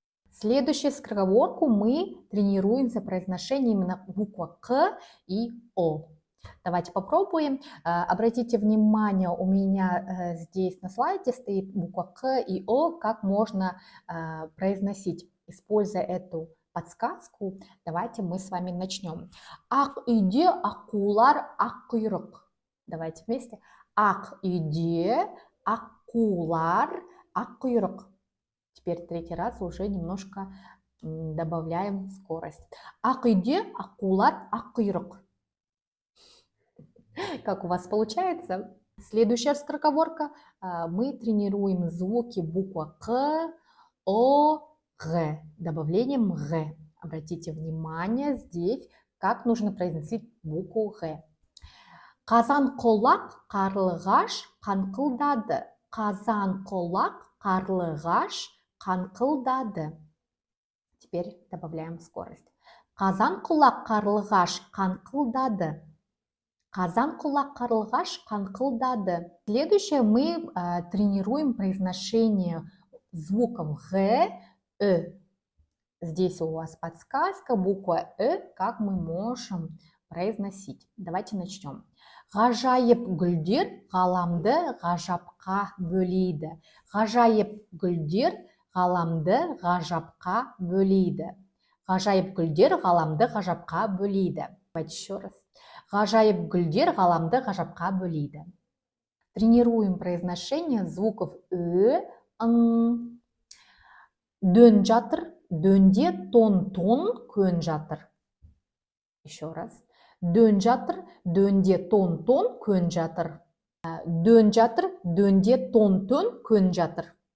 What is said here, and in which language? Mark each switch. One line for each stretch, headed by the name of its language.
Russian: Следующую скороговорку мы тренируемся произношение именно буква К и О. Давайте попробуем. Обратите внимание, у меня здесь на слайде стоит буква К и О, как можно произносить. Используя эту подсказку, давайте мы с вами начнем.
Kazakh: Ақ үйде аққулар аққұйрық.
Russian: Давайте вместе.
Kazakh: Ақ үйде аққулар аққұйрық.
Russian: Теперь третий раз уже немножко добавляем скорость.
Kazakh: Ақ үйде аққулар аққұйрық.
Russian: Как у вас получается? Следующая скороговорка. Мы тренируем звуки буква К, О, Г. Добавлением Г. Обратите внимание здесь, как нужно произносить букву Г.
Kazakh: Қазан-қолақ қарлығаш қанқылдады. Қазан-қолақ қарлығаш қанқылдады.
Russian: Теперь добавляем скорость.
Kazakh: Қазан-қолақ қарлығаш қанқылдады. Қазан-қолақ қарлығаш қанқылдады.
Russian: Следующее мы тренируем произношение звуков Г, Здесь у вас подсказка, буква как мы можем произносить. Давайте начнем.
Kazakh: Ғажайып гүлдер ғаламды ғажапқа бөлейді. Ғажайып гүлдер ғаламды ғажапқа бөлейді. Ғажайып гүлдер ғаламды ғажапқа бөлейді.
Russian: Давайте еще раз.
Kazakh: Ғажайып гүлдер ғаламды ғажапқа бөлейді.
Russian: Тренируем произношение звуков ың.
Kazakh: Дөн жатыр, дөнде тон көн жатыр.
Russian: Еще раз.
Kazakh: Дөн жатыр, дөнде тон көн жатыр. Дөн жатыр, дөнде тон көн жатыр.